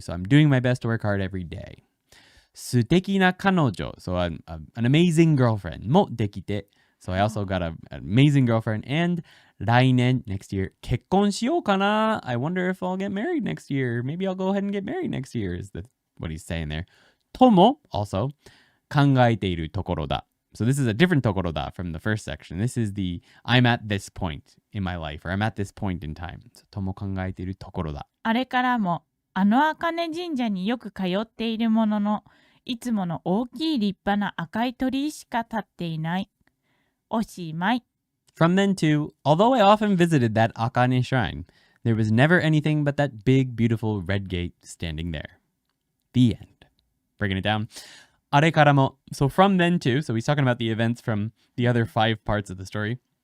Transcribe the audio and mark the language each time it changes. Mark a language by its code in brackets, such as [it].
[en] So I'm doing my best to work hard every day. [ja] 素敵な彼女, [en] so an amazing girlfriend [ja] もできて, [en] so I also got an amazing girlfriend, and [ja] 来年, [en] next year, [ja] 結婚しようかな? [en] I wonder if I'll get married next year. Maybe I'll go ahead and get married next year, is what he's saying there. [ja] とも, [en] also, [ja] 考えているところだ. [en] So this is a different [ja] ところだ [en] from the first section. This is the I'm at this point in my life, or I'm at this point in time. So, [ja] とも考えているところだ. あれからも茜神社によく通っているものの、いつもの大きい立派な赤い鳥居しか立っていない。おしまい。 [en] From then too, although I often visited that Akane shrine, there was never anything but that big, beautiful red gate standing there. The end. Breaking it down. [ja] あれからも. [en] So from then too, so he's talking about the events from the other 5 parts of the story.